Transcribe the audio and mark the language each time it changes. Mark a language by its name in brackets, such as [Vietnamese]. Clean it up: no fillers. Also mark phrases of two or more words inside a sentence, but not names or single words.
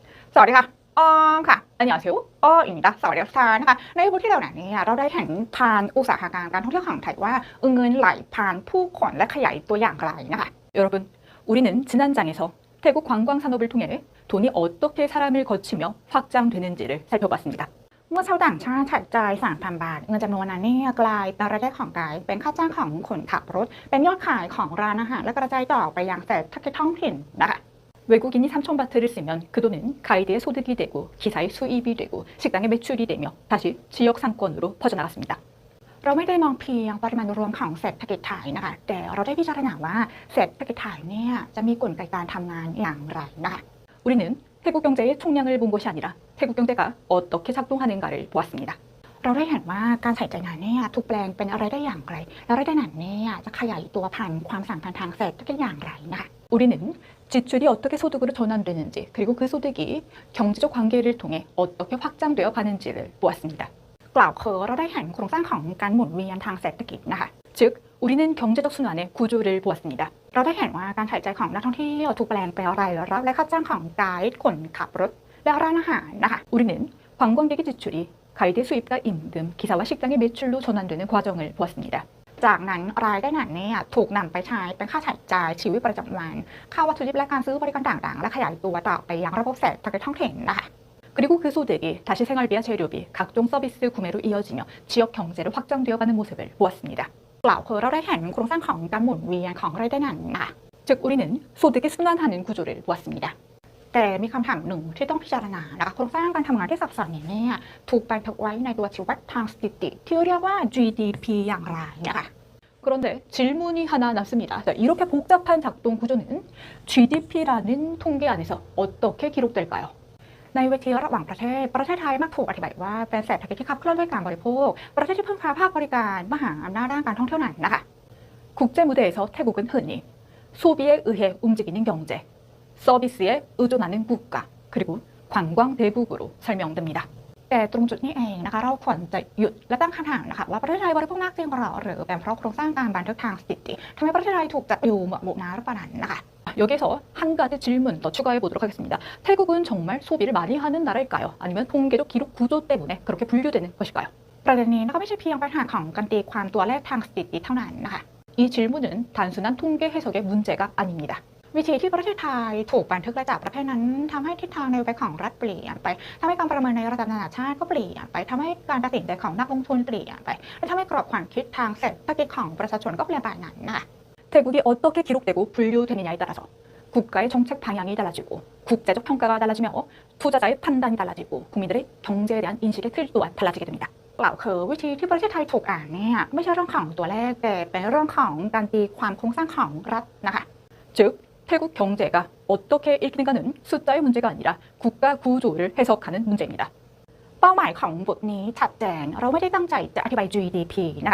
[Thai] สวัสดีค่ะอ้อมค่ะอันนี้ชื่ออ้ออีกนะสวัสดีทุกท่านนะคะในบทที่เรานี้เราได้เห็นผ่านอุตสาหกรรมการท่องเที่ยวของไทยว่าเงินไหลผ่านผู้คนและขยายตัวอย่างไรนะคะ [Korean] 여러분우리는지난장에서태국관광산업을통해 돈이 어떻게 사람을 거치며 확장되는지를 살펴봤습니다. [Thai] เมื่อชาวต่างชาติใช้จ่าย 3,000 บาทเงินจำนวนนั้นกลายเป็นรายได้ของไกด์เป็นค่าจ้างของคนขับรถเป็นยอดขายของร้านอาหารและกระจายต่อไปยังเศรษฐกิจท้องถิ่นนะคะ [Korean] 외국인이 3,000바트를 쓰면 그 돈은 가이드의 소득이 되고 기사의 수입이 되고 식당의 매출이 되며 다시 지역 상권으로 퍼져나갔습니다. [Thai] เราไม่ได้มองเพียงปริมาณรวมของเศรษฐกิจไทยนะคะแต่เราได้พิจารณาว่าเศรษฐกิจไทยจะมีกลไกการทำงานอย่างไรนะคะ [Korean] 우리는 태국 경제의 총량을 본 것이 아니라 태국 경제가 어떻게 작동하는가를 보았습니다. [Thai] เราได้เห็นว่าการใช้จ่ายนั้นถูกแปลงเป็นอะไรได้อย่างไรและรายได้นั้นจะขยายตัวผ่านความสัมพันธ์ทางเศรษฐกิจอย่างไรนะคะ [Korean] 우리는 지출이 어떻게 소득으로 전환되는지 그리고 그 소득이 경제적 관계를 통해 어떻게 확장되어 가는지를 보았습니다. [Thai] กล่าวคือเราได้เห็นโครงสร้างของการหมุนเวียนทางเศรษฐกิจนะคะ [Korean] 즉 우리는 경제적 순환의 구조를 보았습니다. [Thai] เราได้เห็นว่าการใช้จ่ายของนักท่องเที่ยวถูกแปลงเป็นรายรับและค่าจ้างของไกด์คนขับรถและร้านอาหารนะคะ [Korean] 우리는 관광객의 지출이 가이드 수입과 임금, 기사와 식당의 매출로 전환되는 과정을 보았습니다. [Thai] จากนั้นรายได้นั้นถูกนำไปใช้เป็นค่าใช้จ่ายชีวิตประจำวันค่าวัตถุดิบและการซื้อบริการต่างๆและขยายตัวต่อไปยังระบบเศรษฐกิจท้องถิ่นนะคะ [Korean] 그리고 그 소득이 다시 생활비와 재료비, 각종 서비스 구매로 이어지며 지역 경제로 확장되어 가는 모습을 보았습니다. [Thai] กล่าวคือเราได้เห็นโครงสร้างของการหมุนเวียนของรายได้นั้นนะคะ [Korean] 즉 우리는 소득의 순환하는 구조를 보았습니다. [Thai] แต่มีคำถามหนึ่งที่ต้องพิจารณานะคะโครงสร้างการทำงานที่ซับซ้อนนี้ถูกบันทึกไว้ในตัวชี้วัดทางสถิติที่เรียกว่า GDP อย่างไรนะคะ [Korean] 그런데 질문이 하나 남습니다. 자, 이렇게 복잡한 작동 구조는 GDP라는 통계 안에서 어떻게 기록될까요? [Thai] ในเวทีระหว่างประเทศไทยมักถูกอธิบายว่าเป็นเศรษฐกิจที่ขับเคลื่อนด้วยการบริโภคประเทศที่พึ่งพาภาคบริการมหาอำนาจด้านการท่องเที่ยวนั้นนะคะ [Korean] 국제 무대에서 태국은 흔히 소비에 의해 움직이는 경제, 서비스에 의존하는 국가, 그리고 관광 대국으로 설명됩니다. [Thai] แต่ตรงจุดนี้เองนะคะเราควรจะหยุดและตั้งคำถามนะคะว่าประเทศไทยบริโภคมากจริงหรือเป็นเพราะโครงสร้างการบันทึกทางสถิติทำให้ประเทศไทยถูกจัดอยู่หมวดหมู่นั้นหรือเปล่านั้นนะคะ [Korean] 여기서 한 가지 질문 더 추가해 보도록 하겠습니다. 태국은 정말 소비를 많이 하는 나라일까요? 아니면 통계적 기록 구조 때문에 그렇게 분류되는 것일까요? [Thai] ประเด็นนี้ก็ไม่ใช่เพียงปัญหาของการตีความตัวเลขทางสถิติเท่านั้นนะคะ [Korean] 이 질문은 단순한 통계 해석의 문제가 아닙니다. [Thai] วิธีที่ประเทศไทยถูกบันทึกและจากประเภทนั้นทำให้ทิศทางนโยบายของรัฐเปลี่ยนไปทำให้การประเมินในระดับนานาชาติก็เปลี่ยนไปทำให้การตัดสินใจของนักลงทุนเปลี่ยนไปและทำให้กรอบความคิดทางเศรษฐกิจของประชาชนก็เปลี่ยนไปนั้นนะคะ [Korean] 태국이 어떻게 기록되고 분류되느냐에 따라서 국가의 정책 방향이 달라지고 국제적 평가가 달라지며 투자자의 판단이 달라지고 국민들의 경제에 대한 인식의 틀 또한 달라지게 됩니다. [Thai] กล่าวคือวิธีที่ประเทศไทยถูกอ่านไม่ใช่เรื่องของตัวเลขแต่เป็นเรื่องของการตีความโครงสร้างของรัฐนะคะ [Korean] 즉 태국 경제가 어떻게 읽히는가는 숫자의 문제가 아니라 국가 구조를 해석하는 문제입니다. [Thai] เป้าหมายของบทนี้ชัดเจนเราไม่ได้ตั้งใจจะอธิบาย GDP นะคะ